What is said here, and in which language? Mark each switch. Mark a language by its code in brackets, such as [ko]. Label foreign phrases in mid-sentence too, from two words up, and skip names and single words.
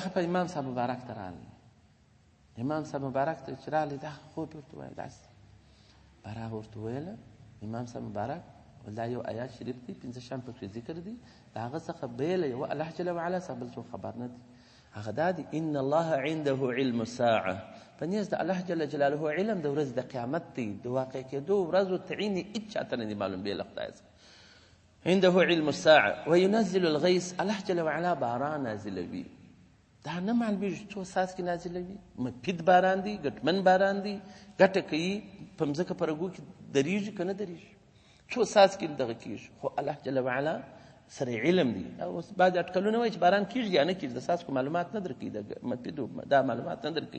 [ps] په امام صاحب مبارک ته راغلی، امام صاحب مبارک ته چې راغلی، دا خوب یې ورته ویل، داسې براغه ورته ویله امام صاحب مبارک، دا یو آیات شریف دی، 5 شیان پکې ذکر دي، د هغه څخه بیله یو الله [ar] جل وعلا [ps] څخه بل څوک خبر نه دی. هغه دا دی: [ar] ان الله عنده علم الساعه، [ps] په نیز د الله [ar] جل جلاله [ps] علم د ورځې د قیامت دی، د واقع کېدو ورځو تعین هیڅ چاته نه دی معلوم بې له خدای څخه. [ar] عنده علم الساعه وينزل الغيث، [ps] الله [ar] جل وعلا [ps] باران نازلوي، دا نه معلومیږي څو ساعت کې نازلوي، مفید باران دی، ګټمن باران دی، ګټه کوي، په مځکه په رګو کې درېږي که نه درېږي، څو ساعت کې دغه کېږي، خو الله [ar] جل وعلا [ps] سره علم دی. او بعض اټکلونه وایي چې باران کېږي یا نه کېږي، د ساسکو معلومات نه درکوي، د مفیدو دا معلومات نه درکوي.